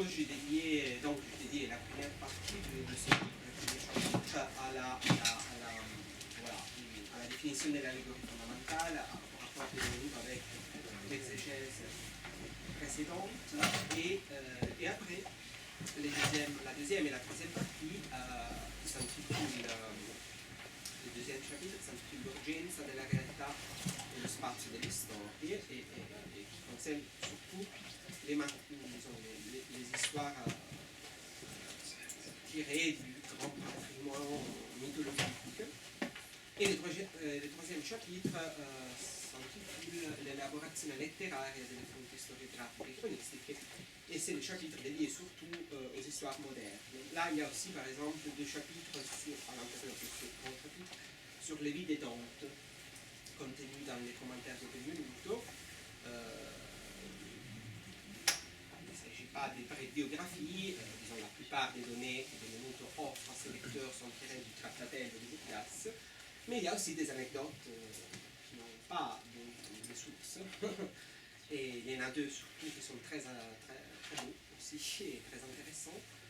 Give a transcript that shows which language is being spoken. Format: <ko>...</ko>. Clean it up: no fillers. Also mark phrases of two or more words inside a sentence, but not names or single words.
<fr>J'ai dédié la première partie de ce chapitre à la définition de l'allégorie fondamentale, par rapport avec l'exégèse précédente, et après, la deuxième et la troisième partie s'intitule, le deuxième chapitre s'intitule</fr> <it>L'urgenza della realtà e lo spazio delle storie,</it> <fr>et qui concerne surtout les histoires tirées du grand patrimoine mythologique. Et le troisième chapitre s'intitule</fr> <it>L'elaborazione letteraria delle fonti storiografiche e cronistiche,</it> <fr>et c'est le chapitre dédié surtout aux histoires modernes. Là, il y a aussi, par exemple, deux chapitres à l'intérieur de ce grand chapitre sur les vies de Dante, contenues dans les commentaires de Benvenuto. Pas des vraies biographies, disons la plupart des données que Benvenuto offre à ses lecteurs sont tirées du Trattatello de Lucas, mais il y a aussi des anecdotes qui n'ont pas de sources, et il y en a deux surtout qui sont très beaux aussi et très intéressants,</fr>